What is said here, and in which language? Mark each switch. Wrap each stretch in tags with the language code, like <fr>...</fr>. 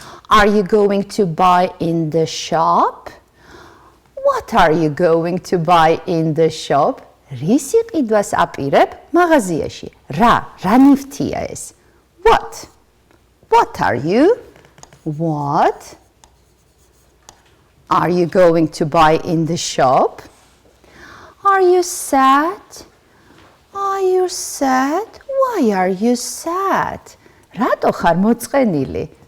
<en>Are you going to buy in the shop? What are you going to buy in the shop?</en> <ka>რისი ყიდვას აპირებ მაღაზიაში? რა ნივთია ეს?</ka> <en>What? What are you? What are you going to buy in the shop? Are you sad? Are you sad? Why are you sad?</en> <ka>რატო ხარ მოწყენილი?</ka>